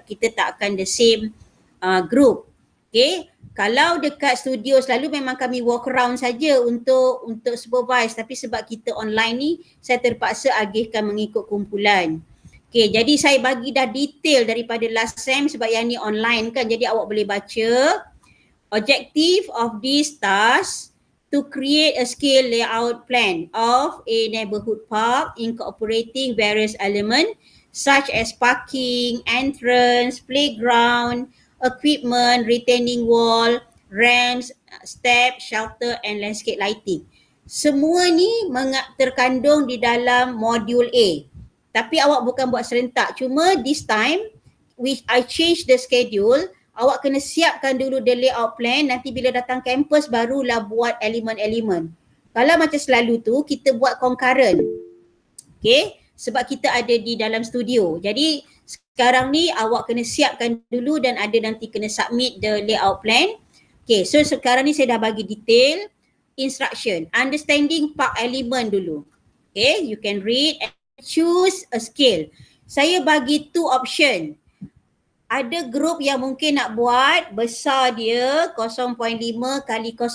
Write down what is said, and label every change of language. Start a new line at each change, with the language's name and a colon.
Malay: Kita tak akan
English: the same group.
Malay: Okay. Kalau dekat studio selalu memang kami
English: walk around
Malay: saja untuk supervise, tapi sebab kita online ni saya terpaksa agihkan mengikut kumpulan. Okay, jadi saya bagi dah detail daripada
English: last sem
Malay: sebab yang ni online kan, jadi awak boleh baca.
English: Objective of this task to create a scale layout plan of a neighborhood park incorporating various elements such as parking, entrance, playground, equipment, retaining wall, ramps, step, shelter and landscape lighting.
Malay: Semua ni terkandung di dalam modul A. Tapi awak bukan buat serentak. Cuma
English: this time, which I change the schedule,
Malay: awak kena siapkan dulu
English: the layout plan,
Malay: nanti bila datang kampus barulah buat elemen-elemen. Kalau macam selalu tu, kita buat concurrent. Okay, sebab kita ada di dalam studio. Jadi sekarang ni awak kena siapkan dulu dan ada nanti kena submit
English: the layout plan.
Malay: Okay, so sekarang ni saya dah bagi detail instruction.
English: Understanding park element dulu. Okay, you can read and choose a scale.
Malay: Saya bagi 2 option. Ada group yang mungkin nak buat besar dia 0.5 kali 0.5.